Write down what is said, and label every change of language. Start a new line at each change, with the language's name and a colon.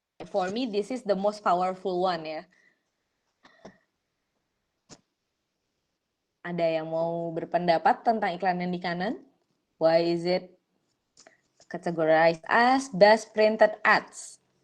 English: For me, this is the most powerful one ya.
Indonesian: Ada yang mau berpendapat tentang iklan yang di kanan?
English: Why is it categorized as best printed ads?